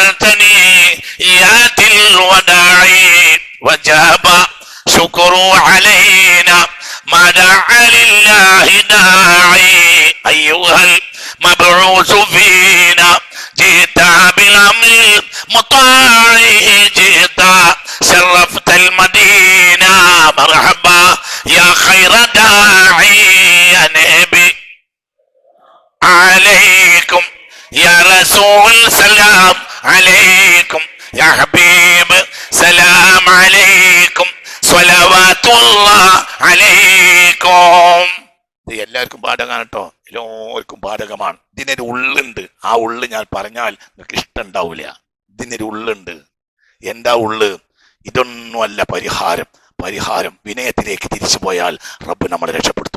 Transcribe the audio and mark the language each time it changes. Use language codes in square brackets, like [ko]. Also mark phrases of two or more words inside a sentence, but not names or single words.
[ar] ثنيات الوداع وجب الشكر علينا ما دعا لله داع أيها المبعوث فينا جئت بالأمر المطاع جئت شرفت المدينة مرحبا يا خير داعي يا نبي عليكم يا رسول سلام عليكم يا حبيب سلام عليكم صلوات الله عليكم. [ml] ഇത് എല്ലാവർക്കും ബാധകമാണ് കേട്ടോ. എല്ലാവർക്കും ബാധകമാണ്. ഇതിനൊരു ഉള്ളുണ്ട്. ആ ഉള്ളു ഞാൻ പറഞ്ഞാൽ നിങ്ങൾക്ക് ഇഷ്ടം ഉണ്ടാവില്ല. ഇതിനൊരു ഉള്ളുണ്ട്. എന്താ ഉള്ളു? ഇതൊന്നുമല്ല പരിഹാരം. പരിഹാരം വിനയത്തിലേക്ക് തിരിച്ചു പോയാൽ റബ്ബ് നമ്മളെ രക്ഷപ്പെടുത്തും.